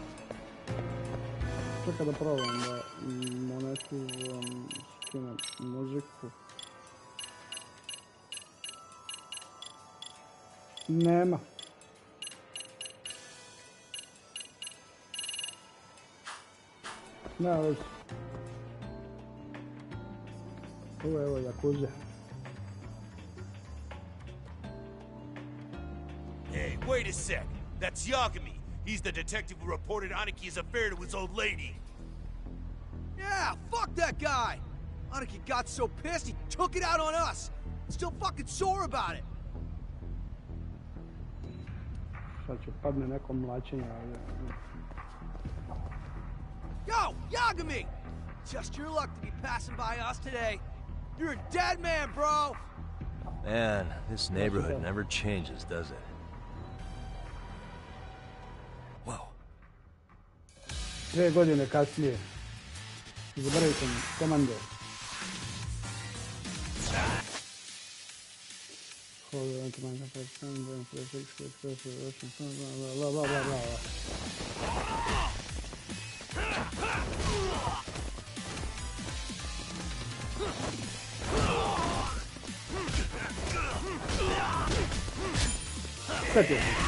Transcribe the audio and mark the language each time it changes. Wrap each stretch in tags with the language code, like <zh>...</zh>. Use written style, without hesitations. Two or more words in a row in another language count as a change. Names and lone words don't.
<bs>Čekaj da probam da monetizujem, skinem muziku. Nema. Ne, već. Evo, Yakuza.</bs> <en>Hey, wait a sec. That's Yagami. He's the detective who reported Aniki's affair to his old lady. Yeah, fuck that guy! Aniki got so pissed he took it out on us. Still fucking sore about it.</en> <bs>Sad će padne neko mlačenje ovdje.</bs> <en>Yo, Yagami! Just your luck to be passing by us today. You're a dead man, bro! Man, this neighborhood never changes, does it? Whoa.</en> <bs>2 godine kasnije. Zaboravite mi, komando.</bs> <en>Hold on to my person, then for the 6 weeks, blah, blah, blah, blah.</en> <bs>Sad je.</bs>